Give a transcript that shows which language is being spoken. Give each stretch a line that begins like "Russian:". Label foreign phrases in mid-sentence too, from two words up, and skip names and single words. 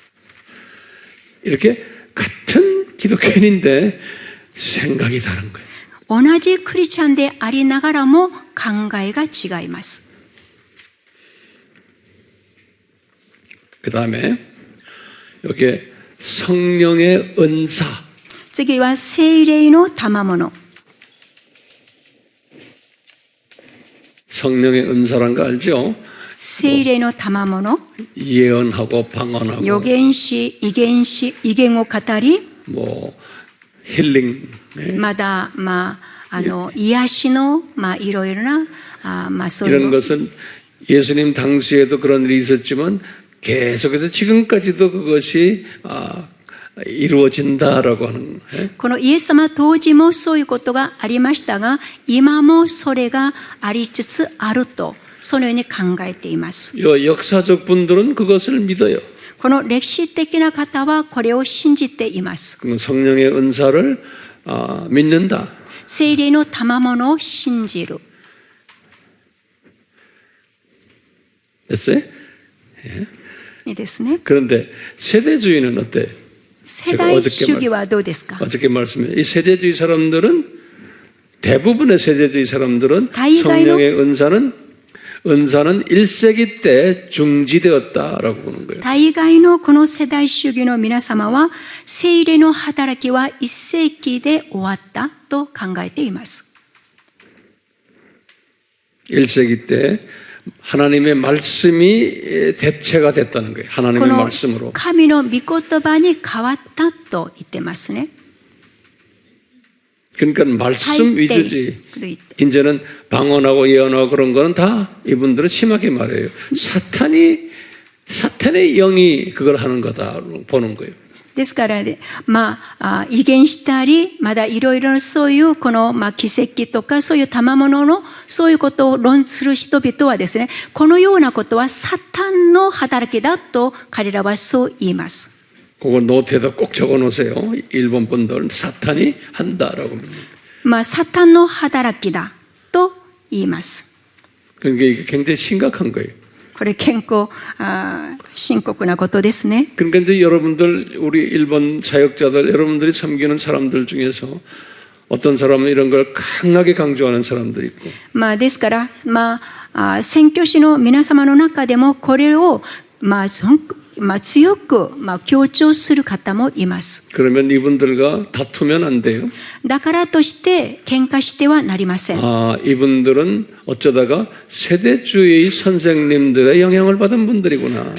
Korean: 이렇게 같은 기독교인인데 생각이 다른 거예요.
Japanese: 同じクリスチャンでありながらも考えが違います。
Korean: 그 다음에 여기에 성령의 은사.
Japanese: 次は聖霊の賜物。
Korean: 성령의 은사란 거 알죠?
Japanese: 聖霊の賜物、
Korean: 예언하고 방언하고
Japanese: 預言し、異言を語り、
Korean: 뭐 힐링,
Japanese: まだ癒しのいろいろなそうい
Korean: 이런
Japanese: う
Korean: 것은 예수님 당시에도 그런 일이 있었지만 계속해서 지금까지도 그것이 이루어진다라고 하는.
Japanese: このイエス様当時もそういうことがありましたが、今もそれがありつつあるとそのように考えています。
Korean: 역사적 분들은 그것을 믿어요.
Japanese: この歴史的な方はこれを信じています。
Korean: 성령의 은사를 믿는다.
Japanese: 聖霊の賜物を信じる。
Korean: 됐어요?
Japanese: いいですね。
Korean: 그런데 세대주의는 어때?
Japanese: 世代主義はどうですか。
Korean: 어저께 말씀해. 이 세대주의 사람들은 대부분의 세대주의 사람들은
Japanese: 다이가이로-
Korean: 성령의 은사는 1세기 때 중지되었다라고 보는 거예요.
Japanese: 大概のこの世代主義の皆様は聖霊の働きは1世紀で終わったと考えています。
Korean: 1세기 때 하나님의 말씀이 대체가 됐다는 거예요.
Japanese: こ
Korean: 하나님의
Japanese: の
Korean: 말씀으로.
Japanese: 神の御言葉に変わったと言ってますね。
Korean: 그러니까 말씀 위주지.
Japanese: と言って
Korean: 이제는 방언하고 예언하고 그런 거는 다 이분들은 심하게 말해요. 사탄의 영이 그걸 하는 거다 보는 거예요.
Japanese: ですからね、異言したり、まだいろいろそういうこの奇跡とかそういう賜物のそういうことを論する人々はですね、このようなことはサタンの働きだと彼らはそう言います。
Korean: 그거 노트에다 꼭 적어 놓으세요. 일본 분들은 사탄이 한다라고.
Japanese: サタンの働きだと言います。
Korean: 그러니까 이게 굉장히 심각한 거예요.
Japanese: これ結構深刻なことですね。
Korean: 그러니까 이제 여러분들 우리 일본 사역자들 여러분들이 섬기는 사람들 중에서 어떤 사람은 이런 걸 강하게 강조하는 사람도 있고.
Japanese: ですから宣教師の皆様の中でもこれを強く強調する方もいます。
Korean: 그러면 이분들과 다투면 안 돼요.
Japanese: だからとして喧嘩してはなりません。
Korean: 아, 이분들은 어쩌다가 세대주의 선생님들의 영향을 받은 분들이구나.